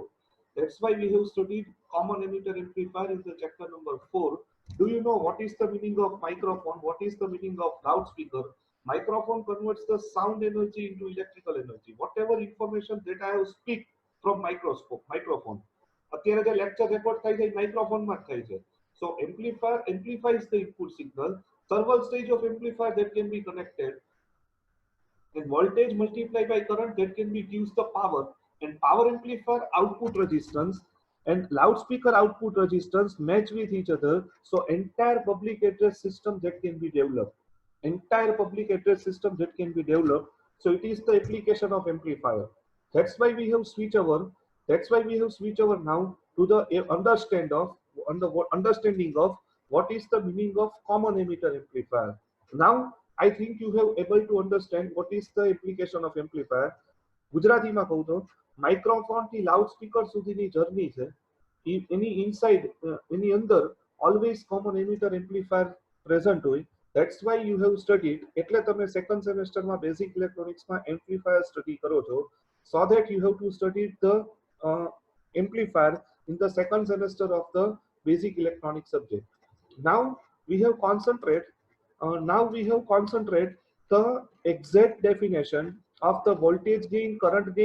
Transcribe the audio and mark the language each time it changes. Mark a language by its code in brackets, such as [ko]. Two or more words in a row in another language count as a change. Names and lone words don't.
[en] That's why we have studied common emitter amplifier in the chapter number 4. Do you know what is the meaning of microphone? What is the meaning of loudspeaker? Microphone converts the sound energy into electrical energy. Whatever information that I have speak from microphone. [gu] અત્યારે જે [en] lecture record [gu] થાય છે માઇક્રોફોનમાં થાય છે. [en] So amplifier amplifies the input signal. Several stage of amplifier that can be connected. And voltage multiplied by current that can be gives the power. And power amplifier output resistance and loudspeaker output resistance match with each other. So entire public address system that can be developed. Entire public address system that can be developed. So it is the application of amplifier. That's why we have switch over. That's why we have switch over now to the understanding of what is the meaning of common emitter amplifier. Now I think you have able to understand what is the application of amplifier. [gu] ગુજરાતીમાં કહું તો માઇક્રોફોન થી લાઉડસ્પીકર સુધીની જર્ની છે એની ઇનસાઇડ એની અંદર [en] always common emitter amplifier present [gu] હોય. [en] That's why you have studied. [gu] એટલે તમે [en] second semesterમાં basic electronicsમાં amplifier study [gu] કરો છો. [en] So that you have to study the amplifier in the second semester of the basic electronics subject. Now we have concentrate the exact definition of the voltage gain, current gain.